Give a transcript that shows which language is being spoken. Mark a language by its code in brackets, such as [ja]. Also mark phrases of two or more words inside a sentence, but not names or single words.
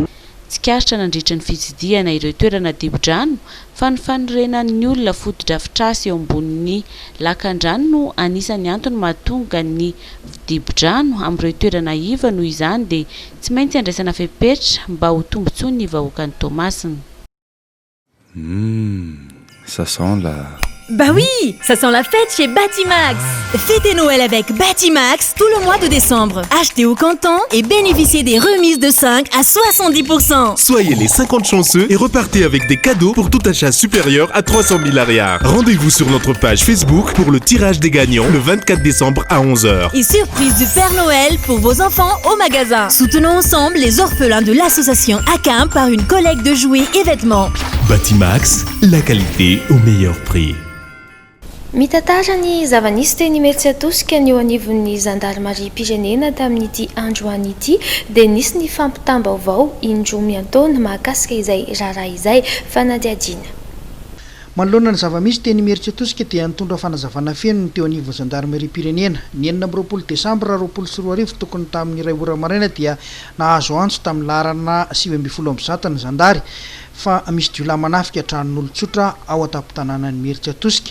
[mg] Tsikaritra nandritra ny fitsidiana ireo toerana dibo-drano fa ny fanorenan'ny olona foto-drafitrasa eo ambonin'ny lakan-drano no anisan'ny antony mahatonga ny dibo-drano amin'ireo toerana iva noho izany dia tsy maintsy andraisana fepetra mba ho tombontsoa ny vahoakan'ny Toamasina. [fr] Ça sent la... Bah oui, ça sent la fête chez Batimax. Fêtez Noël avec Batimax tout le mois de décembre. Achetez au comptant et bénéficiez des remises de 5 à 70%. Soyez les 50 chanceux et repartez avec des cadeaux pour tout achat supérieur à 300 000 ariars. Rendez-vous sur notre page Facebook pour le tirage des gagnants le 24 décembre à 11h. Et surprise du Père Noël pour vos enfants au magasin. Soutenons ensemble les orphelins de l'association ACAM par une collecte de jouets et vêtements. Batimax, la qualité au meilleur prix. [mg] Mitantara ny zava-nisy teny Imeritsy Atosika ny eo anivon'ny zandarmaria-pirenena tamin'ity androany ity dia nisy ny fampitam-baovao indroa miantaona mahakasika izay raharaha izay fanadiadiana. Manoloana ny zava-misy teny Imeritsy Atosika dia nitondra fanazavana feno ny teo anivon'ny zandarmaria-pirenena ny 4 Desambra 2024 tokony tamin'ny 2 ora maraina dia nahazo antso tamin'ny laharana 7 ny zandary fa misy jiolahy manafika tranon'olon-tsotra ao an-tampon-tanànan'ny Imeritsy Atosika.